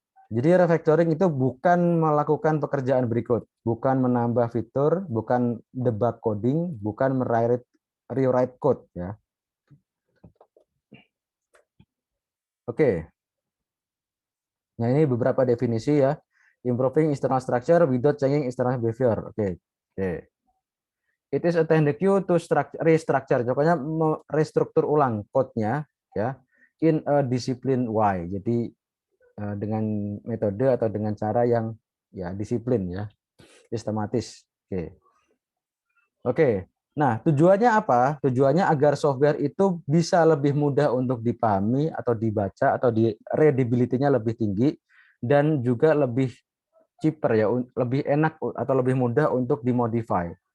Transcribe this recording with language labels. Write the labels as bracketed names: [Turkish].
[Indonesian] Jadi refactoring itu bukan melakukan pekerjaan berikut, bukan menambah fitur, bukan debug coding, bukan rewrite code ya. Oke. Nah, ini beberapa definisi ya. [English] Improving internal structure without changing external behavior. Oke. Oke. It is a technique to restructure. [Indonesian] Pokoknya restruktur ulang code-nya ya [English] in a discipline way. [Indonesian] Jadi dengan metode atau dengan cara yang ya disiplin ya, sistematis. Oke. Oke. Nah, tujuannya apa? Tujuannya agar software itu bisa lebih mudah untuk dipahami atau dibaca atau di readability-nya lebih tinggi dan juga lebih cheaper ya, lebih enak atau lebih mudah untuk dimodify.